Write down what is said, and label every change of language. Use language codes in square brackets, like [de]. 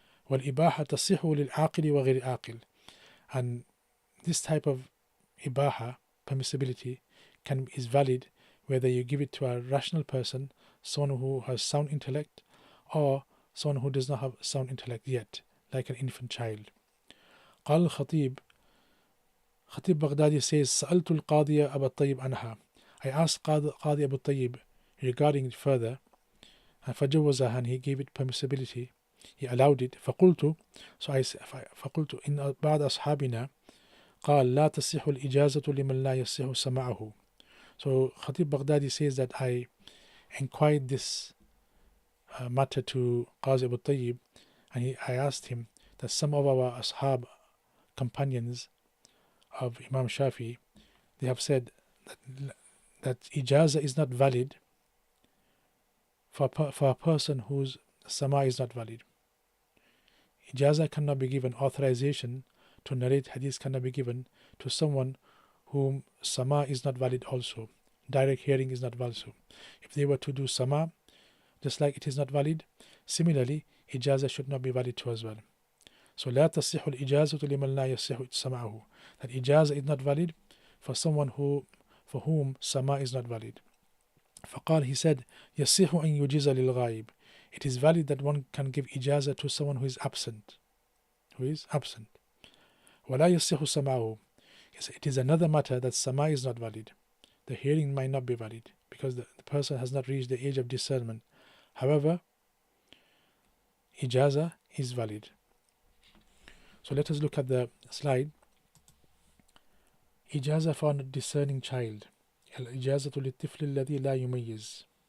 [ar] والإباحة تصح للعاقل وغير عاقل, [en] and this type of ibaha, permissibility, is valid whether you give it to a rational person, someone who has sound intellect, or someone who does not have sound intellect yet, like an infant child. [ar] قال الخطيب, [en] Khatib Baghdadi says, [ar] سألت القاضي أبا الطيب عنها. [en] I asked Qadi Abu Tayyib regarding it further, and [ar] فجوزها, [en] and he gave it permissibility, he allowed it. [ar] فقلت, so فقلت إن بعض أصحابنا قال لا تصح الإجازة لمن لا يصح سماعه. [en] So Khatib Baghdadi says that I inquired this matter to Qazi Abu Tayyib, and I asked him that some of our ashab, companions of Imam Shafi, they have said that ijaza is not valid for a person whose sama is not valid. Ijaza cannot be given, authorization to narrate hadith cannot be given to someone whom sama is not valid also. Direct hearing is not valid also. If they were to do sama, just like it is not valid, similarly, ijaza should not be valid too as well. [ar] So لا تصح الإجازة لمن لا يصح سماعه. [en] That ijaza is not valid for someone for whom sama is not valid. [ar] فقال, [en] he said, [ar] يصح أن يجيز للغائب. [en] It is valid that one can give ijaza to someone who is absent. [ar] ولا يصح سماعه. [en] It is another matter that sama is not valid. The hearing might not be valid because the person has not reached the age of discernment. However, ijaza is valid. So let us look at the slide. Ijaza for a discerning child. [ar] الإجازة للطفل الذي لا يميز.